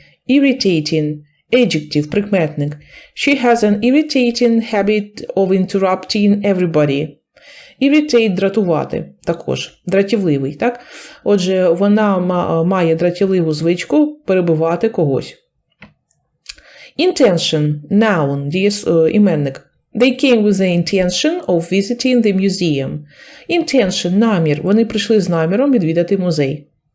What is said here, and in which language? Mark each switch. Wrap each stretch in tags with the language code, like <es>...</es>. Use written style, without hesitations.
<en>Irritating, adjective, прикметник. She has an irritating habit of interrupting everybody.</en> <uk>Irritate – дратувати, також, дратівливий, так? Отже, вона має дратівливу звичку перебивати когось.</uk> <en>Intention, noun, іменник. They came with the intention of visiting the museum.</en> <uk>Intention, намір. Вони прийшли з наміром відвідати музей.</uk>